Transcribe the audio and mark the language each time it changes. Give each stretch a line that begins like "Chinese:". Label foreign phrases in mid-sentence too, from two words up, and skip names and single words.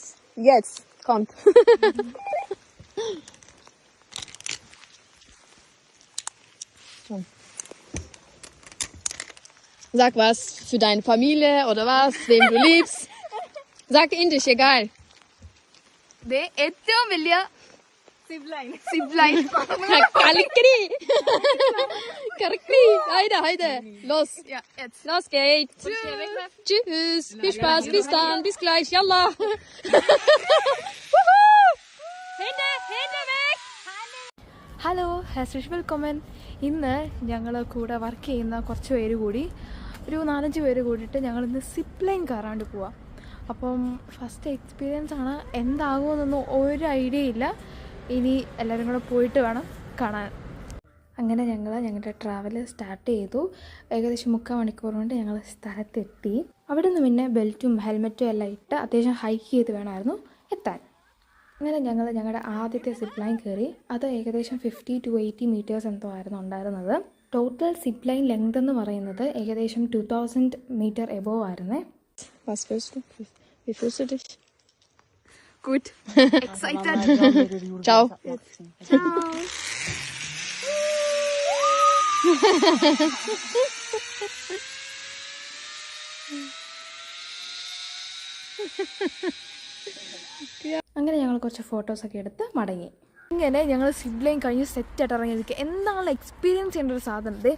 German: Jetzt kommt. Sag was für deine Familie oder was, wem du liebst. Sag Indisch, egal.
Malayalam: ഏറ്റവും വലിയ സിബ്ലൈൻ
German: Kalikri. Kalikri. Heide. Los. Ja, jetzt. Los geht's. Tschüss. Viel Spaß. Bis dann. Bis gleich. Yallah. Hände weg.
Malayalam: ഹലോ ഹാസ്രിഷ് വെൽക്കമൻ. ഇന്ന് ഞങ്ങൾ കൂടെ വർക്ക് ചെയ്യുന്ന കുറച്ച് പേര് കൂടി ഒരു 4-5 പേര് കൂടിയിട്ട് ഞങ്ങളിന്ന്
English: zip line
Malayalam: കയറാണ്ട് പോവാം. അപ്പം
English: first experience
Malayalam: ആണ്, എന്താകുമെന്നൊന്നും ഒരു ഐഡിയ ഇല്ല. ഇനി എല്ലാവരും കൂടെ പോയിട്ട് വേണം കാണാൻ. അങ്ങനെ ഞങ്ങൾ ഞങ്ങളുടെ
English: travel start
Malayalam: ചെയ്തു. ഏകദേശം 3/4 മണിക്കൂർ കൊണ്ട് ഞങ്ങൾ സ്ഥലത്തെത്തി. അവിടെ നിന്ന് പിന്നെ ബെൽറ്റും ഹെൽമെറ്റും എല്ലാം ഇട്ട് അത്യാവശ്യം ഹൈക്ക് ചെയ്ത് വേണമായിരുന്നു എത്താൻ. അങ്ങനെ ഞങ്ങൾ ഞങ്ങളുടെ ആദ്യത്തെ
English: zip line
Malayalam: കയറി. അത് ഏകദേശം 50 to 80 മീറ്റേഴ്സ് എന്തോ ആയിരുന്നു ഉണ്ടായിരുന്നത്.
English: total zip line length
Malayalam: എന്ന് പറയുന്നത് ഏകദേശം 2000 മീറ്റർ എബോവ് ആയിരുന്നേ.
German: Was willst du? Wie fühlst du dich? Gut. Excited. Ciao. Ciao.
Malayalam: അങ്ങനെ ഞങ്ങൾ കുറച്ച് ഫോട്ടോസൊക്കെ എടുത്ത് മടങ്ങി. ഇങ്ങനെ ഞങ്ങൾ
English: zip line
Malayalam: കഴിഞ്ഞ് സെറ്റായിട്ട് ഇറങ്ങി നിൽക്കുക. എന്താണ് എക്സ്പീരിയൻസ് ചെയ്യേണ്ട ഒരു സാധനം.